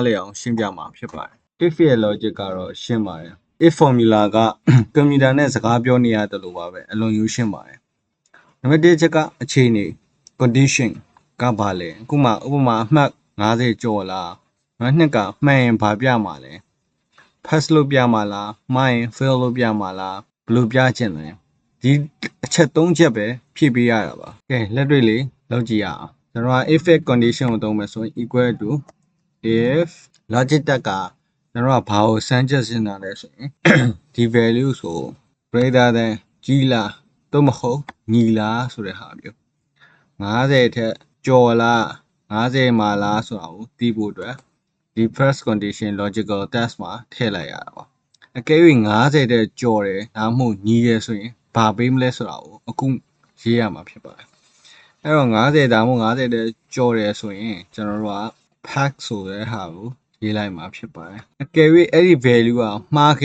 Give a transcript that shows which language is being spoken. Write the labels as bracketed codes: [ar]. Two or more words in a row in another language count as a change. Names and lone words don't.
[my] လည်အောင်ရှင်းပြမှာဖြစ်ပါတယ် if ရဲ့ logic ကတော့ရှင်းပါတယ် [en] if formula [my] ကကွန်ပျူတာနဲ့စကားပြောနေရတယ်လို့ပါပဲအလွန်ယူရှင်းပါတယ်နံပါတ်1ချက်ကအခြေအနေ condition ကဘာလဲအခုမှဥပမာအမှတ်50ကျော်လားနံပါတ်2ကမှန်ရင်ဘာပြမှာလဲ pass လို့ပြမှာလားမှားရင် fail လို့ပြမှာလားဘယ်လိုပြချင်လဲဒီအချက်3ချက်ပဲဖြည့်ပေးရတာပါကဲလက်တွေ့လေးလုပ်ကြည့်ရအောင်ကျွန်တော်က [en] if condition [my] ကိုသုံးမယ်ဆိုရင် [en] equal to if logic [my] တက်ကကျွန်တော်ကဘာကိုစမ်းချက်ရှင်းတာလဲဆိုရင်ဒီ value ဆို [en] greater than [my] ကြီးလားသို့မဟုတ်ညီလားဆိုတဲ့ဟာမျိုး50ထက်ကျော်လား50မှာလားဆိုတာကိုသိဖို့အတွက်ဒီ [en] first condition logical test [my] မှာထည့်လိုက်ရတာပါအကယ်၍50တဲ့ကျော်တယ်ဒါမှမဟုတ်ညီတယ်ဆိုရင်ဘာပေးမလဲဆိုတာကိုအခုရေးရမှာဖြစ်ပါတယ်အဲ့တော့50ဒါမှမ ဟုတ်50တဲ့ကျော်တယ်ဆိုရင်ကျွန်တော်တို့က pack ဆိုတဲ့ဟာကိုရေးလိုက်မှာဖြစ်ပါတယ်အကယ်၍အဲ့ဒီ value ကမှား